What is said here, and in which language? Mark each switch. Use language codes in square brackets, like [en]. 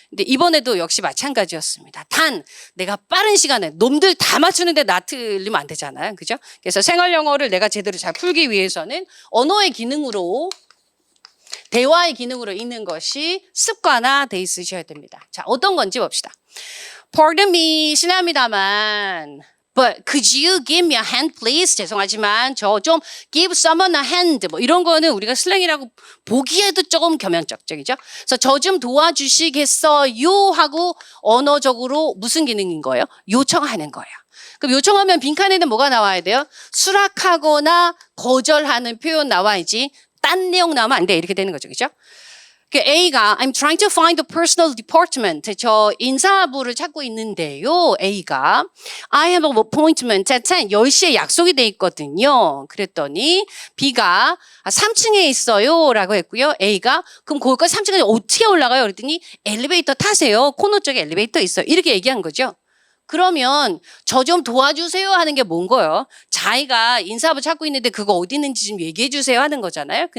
[ko] 근데 이번에도 역시 마찬가지였습니다. 단 내가 빠른 시간에 놈들 다 맞추는데 나 틀리면 안 되잖아요. 그죠? 그래서 생활 영어를 내가 제대로 잘 풀기 위해서는 언어의 기능으로 대화의 기능으로 읽는 것이 습관화돼 있으셔야 됩니다. 자, 어떤 건지 봅시다. [en] Pardon me, [ko] 실례합니다만, [en] but could you give me a hand, please? [ko] 죄송하지만 저 좀 [en] give someone a hand [ko] 뭐 이런 거는 우리가 슬랭이라고 보기에도 조금 겸연쩍적이죠. 그래서 저 좀 도와주시겠어요? 하고 언어적으로 무슨 기능인 거예요? 요청하는 거예요. 그럼 요청하면 빈칸에는 뭐가 나와야 돼요? 수락하거나 거절하는 표현 나와야지. 딴 내용 나오면 안 돼. 이렇게 되는 거죠. 그죠? [en] A가 I'm trying to find the personal department. [ko] 저 인사부를 찾고 있는데요. [en] A가 I have an appointment at [ko] 10시에 약속이 돼 있거든요. 그랬더니 B가 3층에 있어요. 라고 했고요. A가 그럼 거기까지 3층에 어떻게 올라가요? 그랬더니 엘리베이터 타세요. 코너 쪽에 엘리베이터 있어요. 이렇게 얘기한 거죠. 그러면 저 좀 도와주세요 하는 게 뭔 거예요? 자기가 인사부 찾고 있는데 그거 어디 있는지 좀 얘기해 주세요 하는 거잖아요.